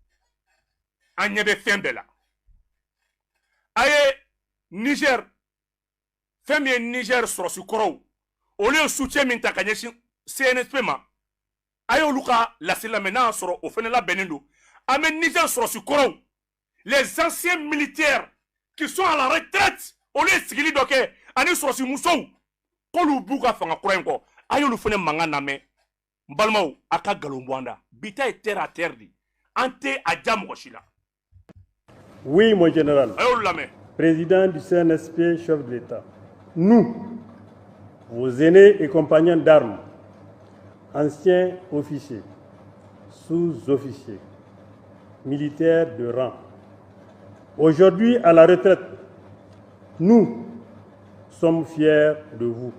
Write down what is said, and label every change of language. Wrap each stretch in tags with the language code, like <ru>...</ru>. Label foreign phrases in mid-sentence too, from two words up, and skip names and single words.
<bm>an ɲɛ bɛ fɛn bɛɛ la a ye Niger fɛn min ye Niger sɔrɔsi kɔrɔw olu ye soutien min ta ka ɲɛsin CNSP ma a ye olu ka laseli lamɛn n'a y'a sɔrɔ o fana labɛnnen don an bɛ Niger sɔrɔsi kɔrɔw</bm> <fr>les anciens militaires qui sont à la retraite</fr> <bm>olu ye sigili dɔ kɛ ani sɔrɔsi musow k'olu b'u ka fanga kura in kɔ a y'olu fana mankan lamɛn n balimaw a ka nkalon bɔ an da bi ta ye</bm> <fr>terre à terre</fr> <bm>de an tɛ a ja mɔgɔ si la.</bm> <fr>Oui, mon général.</fr> <bm>a y'olu lamɛn.</bm> <fr>Président du CNSP, chef de l'État, nous, vos aînés et compagnons d'armes, anciens officiers, sous-officiers, militaires de rang, aujourd'hui à la retraite, nous sommes fiers de vous.</fr>